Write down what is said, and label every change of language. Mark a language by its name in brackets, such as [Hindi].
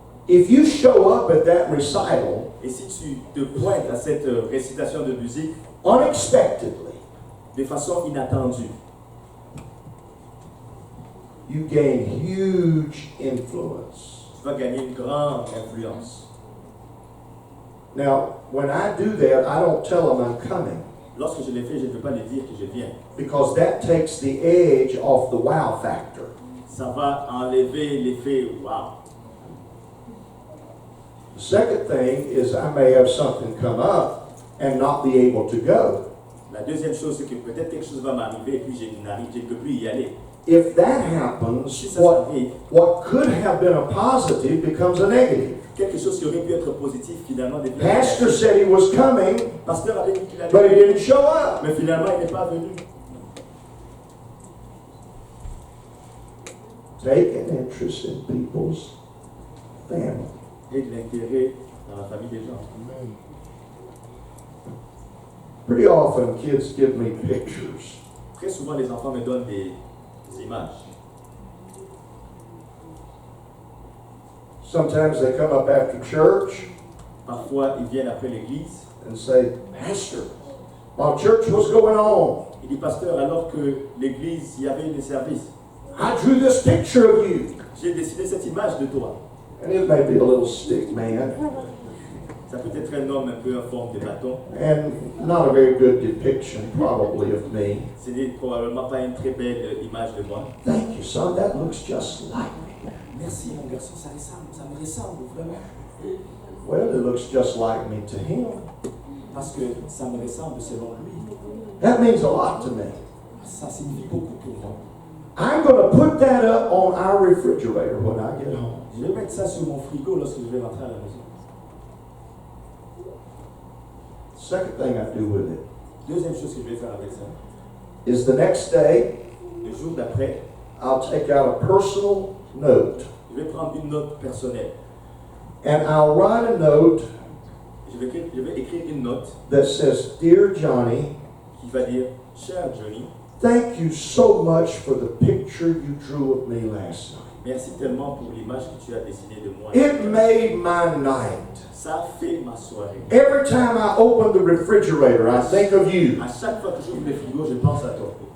[English] If you show up at that recital [French] et si tu te pointes à cette récitation de musique [English] unexpectedly, [French] de façon inattendue, [English] you gain huge influence. [French] tu vas gagner une grande influence. [English] Now, when I do that, I don't tell them I'm coming [French] Lorsque je l'ai fait, je ne peux pas lui dire que je viens. [English] because that takes the edge off the wow factor. [French] Ça va enlever l'effet wow. [English] The second thing is I may have something come up and not be able to go. [French] La deuxième chose, c'est que peut-être quelque chose va m'arriver et puis je ne peux plus y aller. [English] If that happens, [French] Si ça arrive, [English] what could have been a positive becomes a negative. [French] quelque chose qui aurait pu être positif finalement devient [English] Pastor [French] négatif. [English] said he was coming, [French] Pasteur avait dit qu'il allait [English] but he [French] venir, [English] didn't show up. [French] mais finalement il n'est pas venu. [English] Take an interest in people's family. [French] Et de l'intérêt dans la famille des gens. [English] Pretty often kids give me pictures. [French] Très souvent les enfants me donnent des images. [English] Sometimes they come up after church [French] Parfois ils viennent après l'église. [English] and say, Pastor, while church was going on, [French] Il dit pasteur, alors que l'église, il y avait des services, [English] I drew this picture of you. [French] j'ai dessiné cette image de toi. [English] And it may be a little stick man [French] Ça peut être un homme un peu en forme de bâton. [English] and not a very good depiction probably of me. [French] Ce n'est probablement pas une très belle image de moi. [English] Thank you, son. That looks just like me. [French] Merci mon garçon, ça me ressemble vraiment. [English] Well, it looks just like me to him. [French] Parce que ça me ressemble selon lui. [English] That means a lot to me. [French] Ça signifie beaucoup pour moi. [English] I'm going to put that up on our refrigerator when I get home. [French] Je vais mettre ça sur mon frigo lorsque je vais rentrer à la maison. [English] Second thing I do with it [French] Deuxième chose que je vais faire avec ça, [English] is the next day, [French] le jour d'après, [English] I'll take out a personal note [French] je vais prendre une note personnelle. [English] and I'll write a note [French] Je vais écrire une note [English] that says, Dear Johnny, [French] qui va dire cher Johnny, [English] thank you so much for the picture you drew of me last night. [French] merci tellement pour l'image que tu as dessinée de moi. [English] It made my night. [French] Ça a fait ma soirée. [English] Every time I open the refrigerator, I think of you. [French] À chaque fois que j'ouvre le frigo, je pense à toi.